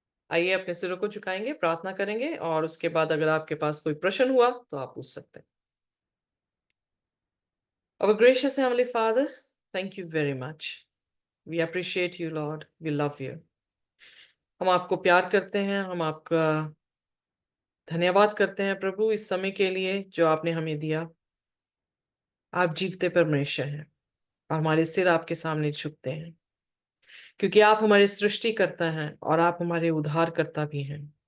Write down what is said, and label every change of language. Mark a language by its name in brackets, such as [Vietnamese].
[Hindi] आइए अपने सिरों को झुकाएंगे, प्रार्थना करेंगे, और उसके बाद अगर आपके पास कोई प्रश्न हुआ तो आप पूछ सकते हैं। [English] Our gracious Heavenly Father, thank you very much. We appreciate you, Lord. We love you. [Hindi] हम आपको प्यार करते हैं, हम आपका धन्यवाद करते हैं प्रभु इस समय के लिए जो आपने हमें दिया। आप जीवते परमेश्वर हैं और हमारे सिर आपके सामने झुकते हैं क्योंकि आप हमारे सृष्टिकर्ता हैं और आप हमारे उद्धारकर्ता भी हैं।